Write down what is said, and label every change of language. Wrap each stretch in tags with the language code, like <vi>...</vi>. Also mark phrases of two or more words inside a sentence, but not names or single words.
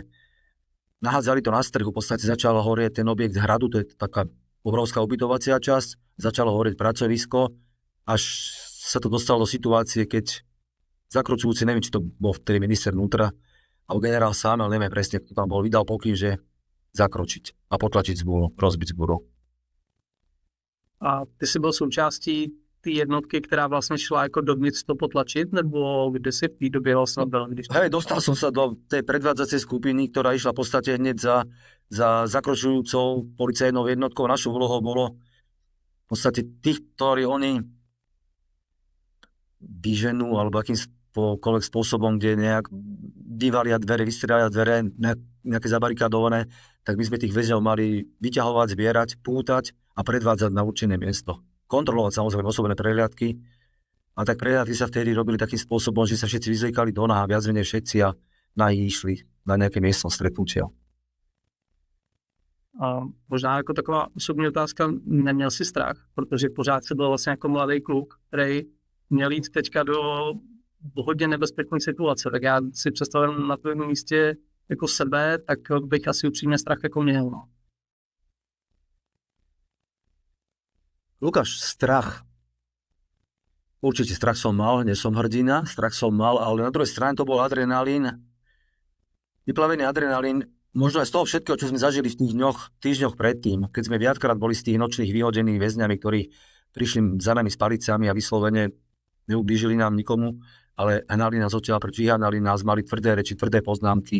<sk>Nahádzali to na strhu, v podstate začalo horieť ten objekt hradu, to je taká obrovská ubytovacia časť, začalo horieť pracovisko, až sa to dostalo do situácie, keď zakročujúci, neviem, či to bol vtedy minister vnútra, alebo generál sám, ale neviem presne, kto tam bol, vydal pokyn, že zakročiť a potlačiť zbúru, rozbiť zbúru.</sk> <cs>A ty si byl součástí té jednotky, která vlastně šla jako dovnitř to potlačit, nebo kde si v té době vlastně byl?</cs> <sk>Hej, dostal som sa do tej predvádzacej skupiny, ktorá išla v podstate hneď za zakročujúcou policajnou jednotkou. Našou úlohou bolo v podstate tých, ktorí oni vyženú, alebo akýmkoľvek spôsobom, kde nejak vyvalia dvere, vystrelia dvere, nejaké zabarikádované, tak my sme tých väzňov mali vyťahovať, zbierať, pútať a predvádzať na určené miesto. Kontrolovať samozrejme osobné prehliadky. A tak prehliadky sa vtedy robili takým spôsobom, že sa všetci vyzliekali do náha, viac menej všetci a išli na nejaké miesto stretnutia.</sk> <cs>A možná jako taková osobní otázka, neměl si strach, protože pořád se byl vlastně jako mladý kluk, který měl jít teďka do hodně nebezpečné situace, tak já si představím na tvém místě jako sebe, tak bych asi upřímně strach jako měl. No.</cs> <sk>Lukáš, strach. Určite strach som mal, nie som hrdina, strach som mal, ale na druhej strane to bol adrenalín. Vyplavený adrenalín, možno aj z toho všetkého, čo sme zažili v tých týždňoch predtým, keď sme viackrát boli z tých nočných vyhodených väzňami, ktorí prišli za nami s palicami a vyslovene neublížili nám nikomu, ale hnali nás odtiaľ preč, vyháňali nás, mali tvrdé reči, tvrdé poznámky.</sk>